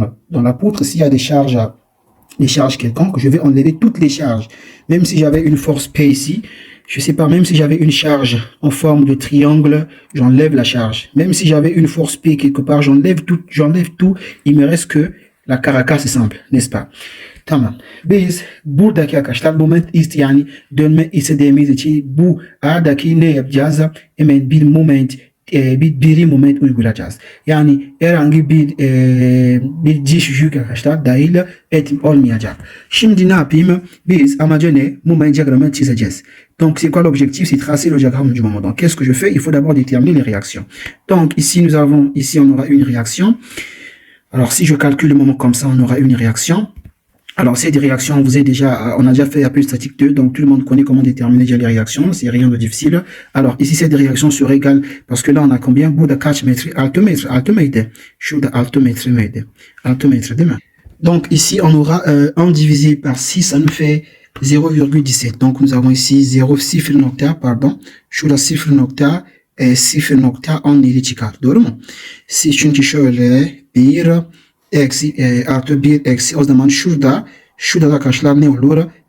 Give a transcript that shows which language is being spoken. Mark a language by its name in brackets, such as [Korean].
[French] Dans la poutre, s'il y a des charges quelconques, je vais enlever toutes les charges. Même si j'avais une force P ici, je sais pas, même si j'avais une charge en forme de triangle, j'enlève la charge. Même si j'avais une force P quelque part, j'enlève tout. Il me reste que la caracasse simple, n'est-ce pas? [Turkish] Tamam. Biz buradaki arkadaşlar moment yani dönme istediğimiz için bu A'daki ne yapacağız? Hemen bir moment bir moment uygulayacağız. Yani herhangi bir diş yük arkadaşlar dahil olmayacak. Şimdi ne yapayım? Biz amacı ne? Moment diagramı çizeceğiz. [French] Donc c'est quoi l'objectif? C'est tracer le diagramme du moment. Donc qu'est-ce que je fais? Il faut d'abord déterminer les réactions. Donc ici on aura une réaction. Alors si je calcule le moment comme ça, on aura une réaction. Alors, cette réaction, on a déjà fait appel statique 2, donc tout le monde connaît comment déterminer déjà les réactions, c'est rien de difficile. Alors, ici, cette réaction serait égale, parce que là, on a combien? [Turkish] Burada kaç metre? 6 metre. Şurada 6 metre miydi? 6 metre değil mi? [French] Donc, ici, on aura 1 divisé par 6, ça nous fait 0,17. Donc, nous avons ici 0,0 pardon. [Turkish] Şurada 0,17 çıkar. Doğru mu? Çünkü şöyle 1 artı 1 eksi o zaman şurada arkadaşlar ne olur?